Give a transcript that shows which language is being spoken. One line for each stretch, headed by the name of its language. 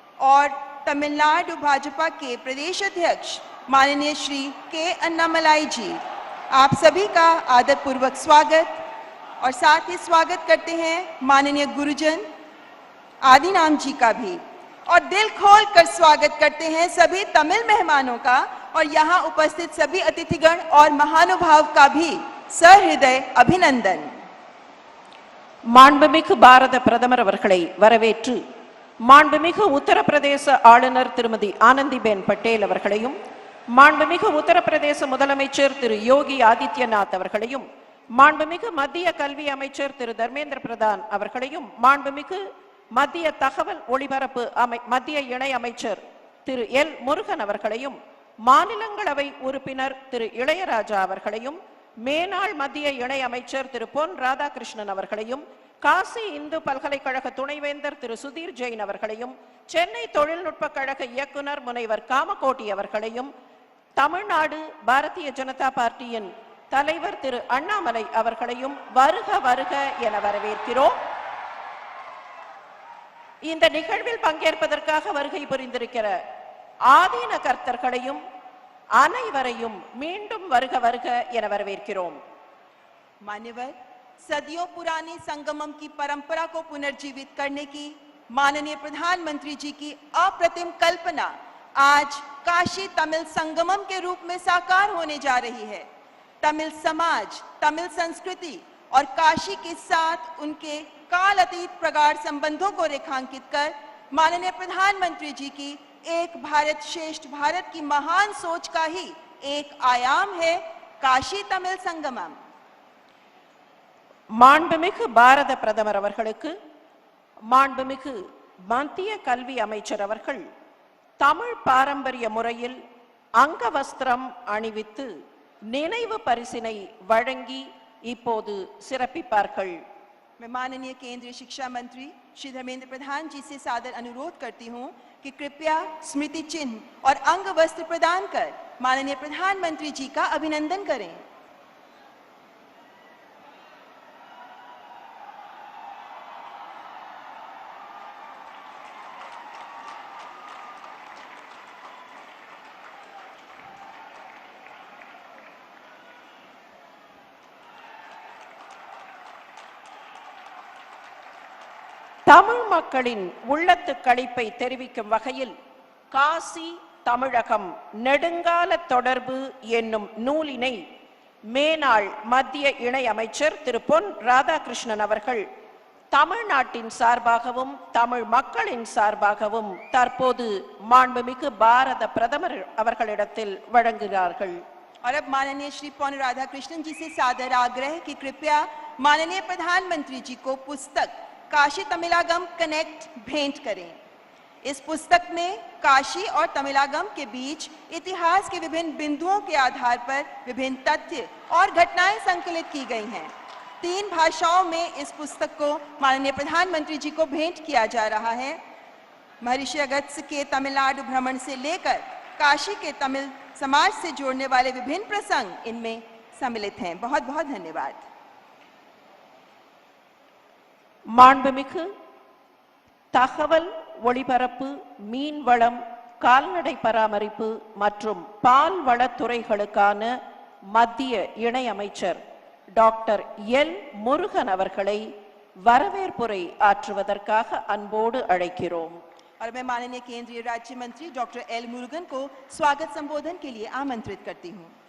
Hindi: और तमिलनाडु भाजपा के प्रदेश अध्यक्ष माननीय श्री के अन्नामलाई जी, आप सभी का आदरपूर्वक स्वागत और साथ ही स्वागत करते हैं माननीय गुरुजन आदिनाम जी का भी और दिल खोल कर स्वागत करते हैं सभी तमिल मेहमानों का और यहाँ उपस्थित सभी अतिथिगण और महानुभाव का भी सहृदय अभिनंदन।
Tamil: மாண்புமிகு பாரத பிரதமர் அவர்களை வரவேற்று மாண்புமிகு உத்தரப்பிரதேச ஆளுநர் திருமதி ஆனந்திபென் பட்டேல் அவர்களையும் மாண்புமிகு உத்தரப்பிரதேச முதலமைச்சர் திரு யோகி ஆதித்யநாத் அவர்களையும் மாண்புமிகு மத்திய கல்வி அமைச்சர் திரு தர்மேந்திர பிரதான் அவர்களையும் மாண்புமிகு மத்திய தகவல் ஒளிபரப்பு மத்திய இணை அமைச்சர் திரு எல் முருகன் அவர்களையும் மாநிலங்களவை உறுப்பினர் திரு இளையராஜா அவர்களையும் மேனாள் மத்திய இணை அமைச்சர் திரு பொன் ராதாகிருஷ்ணன் அவர்களையும் காசி இந்து பல்கலைக்கழக துணைவேந்தர் திரு சுதீர் ஜெயின் அவர்களையும் சென்னை தொழில்நுட்ப கழக இயக்குனர் முனைவர் காமகோட்டி அவர்களையும் தமிழ்நாடு பாரதிய ஜனதா பார்ட்டியின் தலைவர் திரு அண்ணாமலை அவர்களையும் வருக வருக என வரவேற்கிறோம். இந்த நிகழ்வில் பங்கேற்பதற்காக வருகை புரிந்திருக்கிற ஆதீன கர்த்தர்களையும் அனைவரையும் மீண்டும் வருக வருக என வரவேற்கிறோம்.
Hindi: मान्यवर, सदियों पुरानी संगमम की परंपरा को पुनर्जीवित करने की माननीय प्रधानमंत्री जी की अप्रतिम कल्पना आज काशी तमिल संगमम के रूप में साकार होने जा रही है। तमिल समाज, तमिल संस्कृति और काशी के साथ उनके काल अतीत प्रगाढ़ संबंधों को रेखांकित कर माननीय प्रधानमंत्री जी की एक भारत श्रेष्ठ भारत की महान सोच का ही एक आयाम है काशी तमिल संगमम।
Tamil: மாண்புமிகு பாரத பிரதமர் அவர்களுக்கு மாண்புமிகு மத்திய கல்வி அமைச்சர் அவர்கள் தமிழ் பாரம்பரிய முறையில் அங்கவஸ்திரம் அணிவித்து நினைவு பரிசினை வழங்கி இப்போது சிறப்பிப்பார்கள்.
Hindi: मैं माननीय केंद्रीय शिक्षा मंत्री श्री धर्मेंद्र प्रधान जी से सादर अनुरोध करती हूं कि कृपया स्मृति चिन्ह और अंग वस्त्र प्रदान कर माननीय प्रधानमंत्री जी का अभिनंदन करें।
Tamil: தமிழ் மக்களின் உள்ளத்து களிப்பை தெரிவிக்கும் வகையில் காசி தமிழகம் நெடுங்கால தொடர்பு என்னும் நூலினை மேனாள் மத்திய இணை அமைச்சர் திரு பொன் ராதாகிருஷ்ணன் அவர்கள் தமிழ்நாட்டின் சார்பாகவும் தமிழ் மக்களின் சார்பாகவும் தற்போது மாண்புமிகு பாரத பிரதமர் அவர்களிடத்தில் வழங்குகிறார்கள்.
Hindi: और अब माननीय श्री पौन राधाकृष्णन जी से सादर आग्रह कि कृपया माननीय प्रधानमंत्री जी को पुस्तक काशी तमिलागम कनेक्ट भेंट करें। इस पुस्तक में काशी और तमिलागम के बीच इतिहास के विभिन्न बिंदुओं के आधार पर विभिन्न तथ्य और घटनाएं संकलित की गई हैं। 3 भाषाओं में इस पुस्तक को माननीय प्रधानमंत्री जी को भेंट किया जा रहा है। महर्षि अगस्त्य के तमिलनाडु भ्रमण से लेकर काशी के तमिल समाज से जोड़ने वाले विभिन्न प्रसंग इनमें सम्मिलित हैं। बहुत बहुत धन्यवाद।
Tamil: மாண்புமிகு தகவல் ஒளிபரப்பு மீன்வளம் கால்நடை பராமரிப்பு மற்றும் பால் வளத்துறைகளுக்கான மத்திய இணை அமைச்சர் டாக்டர் எல் முருகன் அவர்களை வரவேற்புரை ஆற்றுவதற்காக அன்போடு அழைக்கிறோம்.
Hindi: और मैं माननीय केंद्रीय राज्य मंत्री डॉक्टर एल मुरुगन को स्वागत संबोधन के लिए आमंत्रित करती हूं.